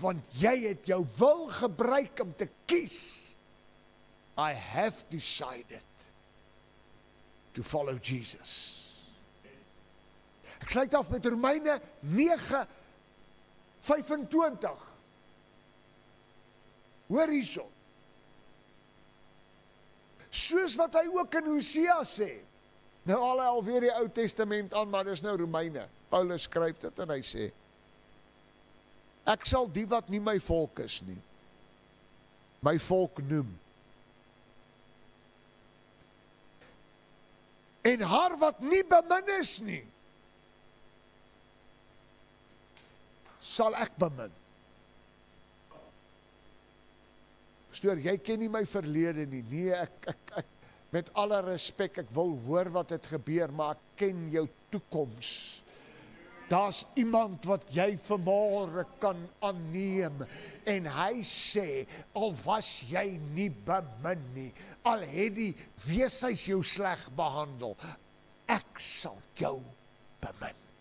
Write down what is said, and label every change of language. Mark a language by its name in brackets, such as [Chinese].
[Afrikaans] Want jy het jou wil gebruik om te kies. [English] I have decided to follow Jesus. [Afrikaans] Ek sluit af met Romeine 9:25. Hoor hierso. Soos wat hy ook in Hosea sê. Nou al hy alweer die Ou Testament aan, maar dis nou Romeine. Paulus skryf dit en hy sê, ek sal die wat nie my volk is nie, my volk noem. En haar wat nie bemin is nie, sal ek bemin. Stoor, jy ken nie my verlede nie. Nee, ek met alle respek, ek wil hoor wat het gebeur, maar ek ken jou toekoms. Daar's iemand wat jy vanmôre kan aanneem, en hy sê, al was jy nie bemin nie, al het die weeshuis jou sleg behandel, ek sal jou bemin.